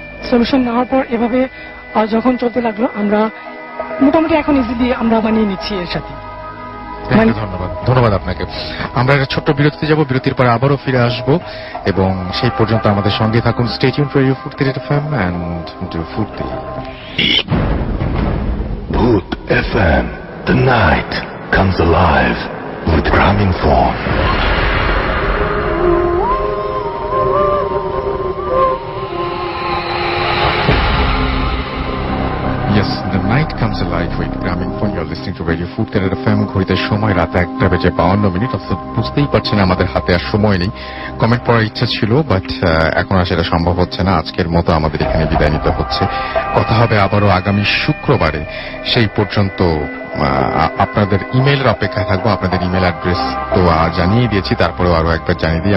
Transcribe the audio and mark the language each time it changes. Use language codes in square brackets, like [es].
[bn] Solution না হওয়ার পর এভাবে যখন চলতে লাগলো, আমরা মোটামুটি এখন ইজিলি আমরা মানিয়ে নিচ্ছি এর সাথে। [en] Thank you, [bn] ধন্যবাদ আপনাকে। আমরা একটা ছোট্ট বিরতিতে যাব, বিরতির পর আবারও ফিরে আসব এবং সেই পর্যন্ত আমাদের সঙ্গে থাকুন। [en] Stay tuned to Radio Foorti FM and do Foorti. Bhoot FM, the night comes alive with Gramophone. Yes, the night comes alive with Gramophone. You're listening to Radio Food FM. [bn] ঘড়িতে সময় রাত 1:52। অর্থাৎ বুঝতেই পারছেন আমাদের হাতে আর সময় নেই। কমেন্ট পড়ার ইচ্ছা ছিল, বাট এখন আর সেটা সম্ভব হচ্ছে না। আজকের মতো আমাদের এখানে বিদায় নিতে হচ্ছে। কথা হবে আবারও আগামী শুক্রবারে। সেই পর্যন্ত আপনাদের ইমেইলের অপেক্ষায় থাকবো। আপনাদের ইমেল অ্যাড্রেস তো জানিয়ে দিয়েছি, তারপরেও আরো একবার জানিয়ে দিই।